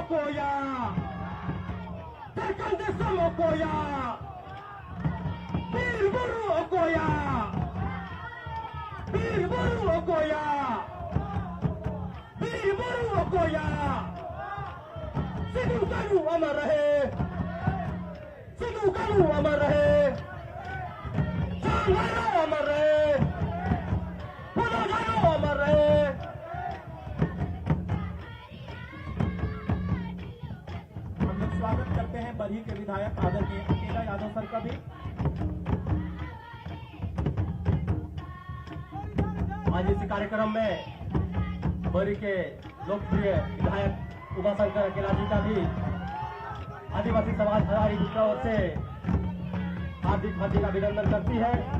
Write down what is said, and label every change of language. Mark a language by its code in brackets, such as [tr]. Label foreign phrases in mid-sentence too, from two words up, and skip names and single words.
[hi] Okoya, Terkandesam Okoya, Birburu Okoya, Birburu Okoya, Birburu Okoya, Sidhu Kanu अमर रहे, Sidhu Kanu अमर रहे, Changharo अमर रहे, Pudogano अमर रहे। स्वागत करते हैं बरही के विधायक आदरणीय अकेला यादव सर का भी। आज इस कार्यक्रम में बरही के लोकप्रिय विधायक उमाशंकर अकेला जी का भी आदिवासी समाज हजारी दूसरा ओर से हार्दिक हार्दिक अभिनंदन करती है।